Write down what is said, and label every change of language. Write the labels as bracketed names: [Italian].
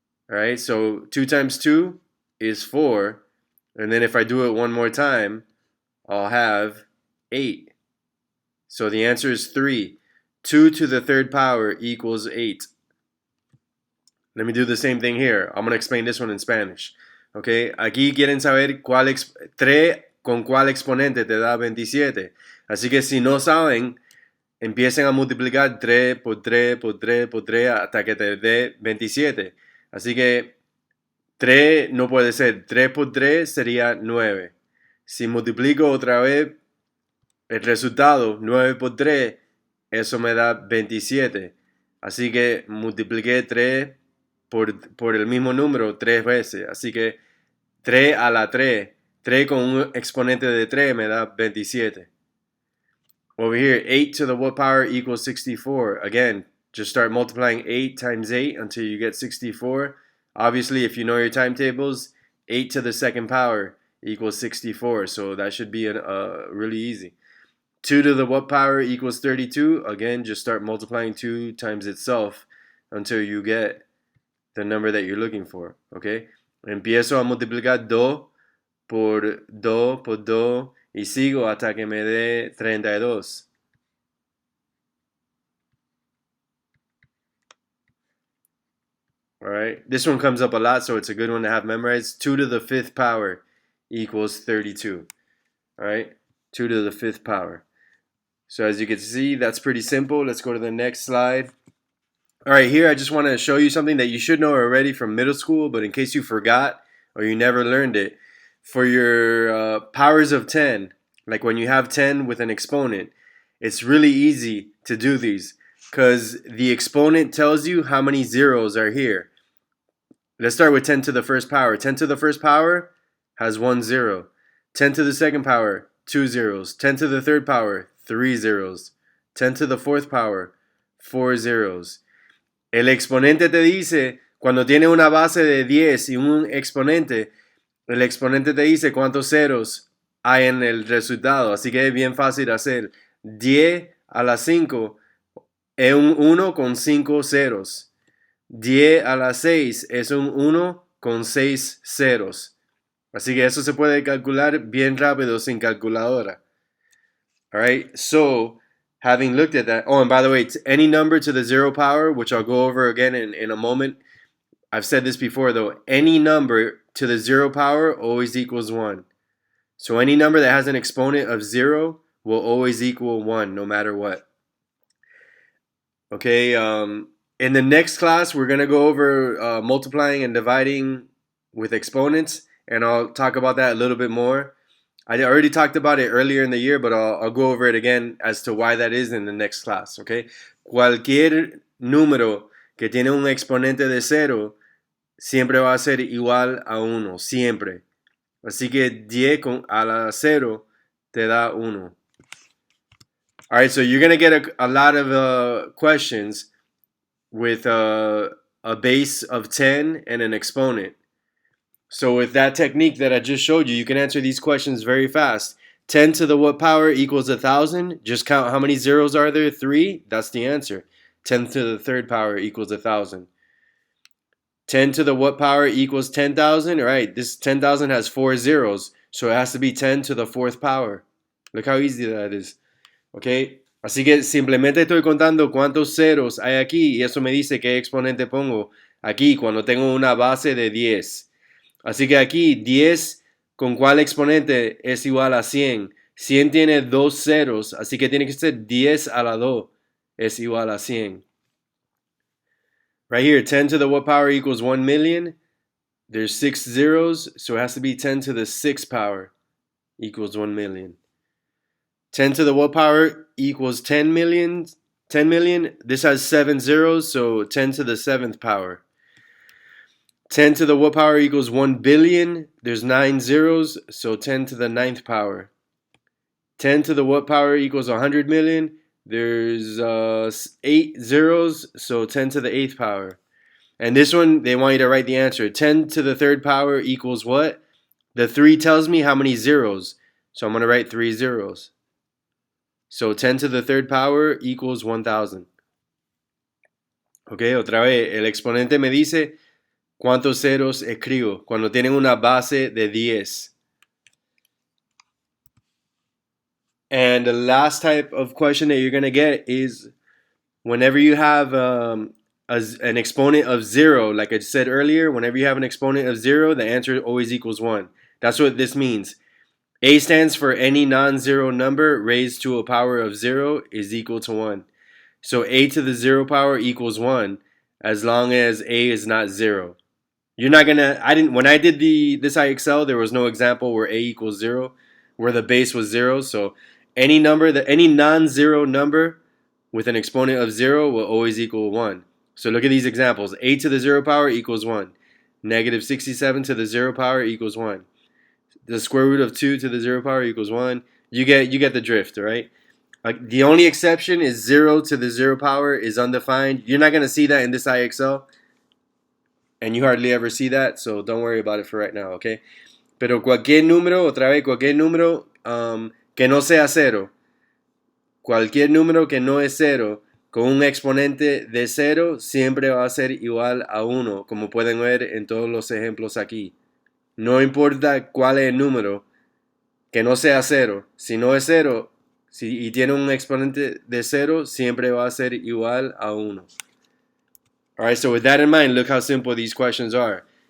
[English] All right, so 2 times 2 is 4, and then if I do it one more time, I'll have 8. So the answer is 3. 2 to the 3rd power equals 8. Let me do the same thing here. I'm going to explain this one in Spanish. [Spanish] Okay, aquí quieren saber 3 con cuál exponente te da 27. Así que si no saben, empiecen a multiplicar 3 por 3 por 3 por 3 hasta que te dé 27. Así que 3 no puede ser. 3 por 3 sería 9. Si multiplico otra vez el resultado, 9 por 3, eso me da 27. Así que multipliqué 3 por el mismo número 3 veces. Así que 3 a la 3. 3 con un exponente de 3 me da 27. [English] Over here, 8 to the what power equals 64. Again, just start multiplying 8 times 8 until you get 64. Obviously, if you know your timetables, 8 to the 2nd power equals 64. So that should be really easy. 2 to the what power equals 32. Again, just start multiplying 2 times itself until you get the number that you're looking for. Okay? [Spanish] Empiezo a multiplicar 2 por 2 por 2 y sigo hasta que me dé 32. [English] All right? This one comes up a lot, so it's a good one to have memorized. 2 to the 5th power equals 32. All right? 2 to the 5th power. So as you can see, that's pretty simple. Let's go to the next slide. All right, here I just want to show you something that you should know already from middle school, but in case you forgot or you never learned it, for your powers of 10, like when you have 10 with an exponent, it's really easy to do these because the exponent tells you how many zeros are here. Let's start with 10 to the first power. 10 to the first power has 1 0. 10 to the second power, 2 zeros. 10 to the third power, 3 zeros. 10 to the fourth power, 4 zeros. [Spanish] El exponente te dice, cuando tiene una base de 10 y un exponente, el exponente te dice cuántos ceros hay en el resultado. Así que es bien fácil hacer. 10 a la 5 es un 1 con 5 ceros. 10 a la 6 es un 1 con 6 ceros. Así que eso se puede calcular bien rápido sin calculadora. [English] Alright, so having looked at that, oh, and by the way, any number to the 0 power, which I'll go over again in a moment. I've said this before though, any number to the 0 power always equals 1. So any number that has an exponent of 0 will always equal 1 no matter what. Okay, in the next class, we're going to go over multiplying and dividing with exponents, and I'll talk about that a little bit more. I already talked about it earlier in the year, but I'll go over it again as to why that is in the next class, okay? [Spanish] Cualquier número que tiene un exponente de 0 siempre va a ser igual a 1, siempre. Así que 10 a la 0 te da 1. [English] All right, so you're going to get a lot of questions with a base of 10 and an exponent. So with that technique that I just showed you, you can answer these questions very fast. 10 to the what power equals 1,000? Just count how many zeros are there? 3? That's the answer. 10 to the third power equals 1,000. 10 to the what power equals 10,000? All right, this 10,000 has 4 zeros, so it has to be 10 to the fourth power. Look how easy that is. [Spanish] Okay, así que simplemente estoy contando cuántos ceros hay aquí y eso me dice qué exponente pongo aquí cuando tengo una base de 10. Así que aquí 10 con cuál exponente es igual a 100. 100 tiene 2 ceros, así que tiene que ser 10 a la 2 es igual a 100. [English] Right here, 10 to the what power equals 1 million? There's 6 zeros, so it has to be 10 to the 6th power equals 1 million. 10 to the what power equals 10 million? 10 million, this has 7 zeros, so 10 to the 7th power. 10 to the what power equals 1 billion? There's 9 zeros, so 10 to the 9th power. 10 to the what power equals 100 million? There's 8 zeros, so 10 to the 8th power. And this one, they want you to write the answer. 10 to the 3rd power equals what? The 3 tells me how many zeros, so I'm going to write 3 zeros. So 10 to the 3rd power equals 1,000. [Spanish] Ok, otra vez, el exponente me dice cuántos ceros escribo cuando tienen una base de 10. [English] And the last type of question that you're going to get is whenever you have an exponent of 0, like I said earlier, whenever you have an exponent of 0, the answer always equals 1. That's what this means. A stands for any non-zero number raised to a power of 0 is equal to 1. So a to the 0 power equals 1 as long as a is not 0. You're not gonna, when I did this IXL, there was no example where a equals 0, where the base was 0. So any non-zero number with an exponent of 0 will always equal 1. So look at these examples. A to the 0 power equals 1. Negative 67 to the 0 power equals 1. The square root of 2 to the 0 power equals 1. You get the drift, right? Like the only exception is 0 to the 0 power is undefined. You're not going to see that in this IXL. And you hardly ever see that, so don't worry about it for right now, okay? [Spanish] Pero cualquier número, otra vez, cualquier número que no sea 0. Cualquier número que no es 0 con un exponente de 0 siempre va a ser igual a 1, como pueden ver en todos los ejemplos aquí. No importa cuál es el número, que no sea 0. Si no es 0 y tiene un exponente de 0, siempre va a ser igual a 1. [English] Alright, so with that in mind, look how simple these questions are.